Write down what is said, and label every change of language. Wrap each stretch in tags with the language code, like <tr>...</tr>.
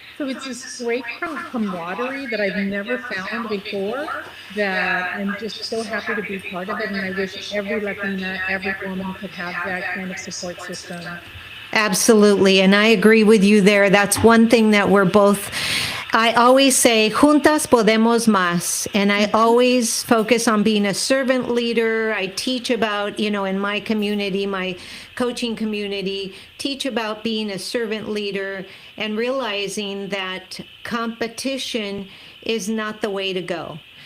<en>So it's this great camaraderie that I've never found before, that I'm just so happy to be part of it. And I wish every Latina, every woman could have that kind of support system. Absolutely. And I agree with you there. That's one thing that we're both I always say,</en> <es>juntas podemos más.</es> <en>And I always focus on being a servant leader. I teach about, in my community, my coaching community, teach about being a servant leader and realizing that competition is not the way to go.</en>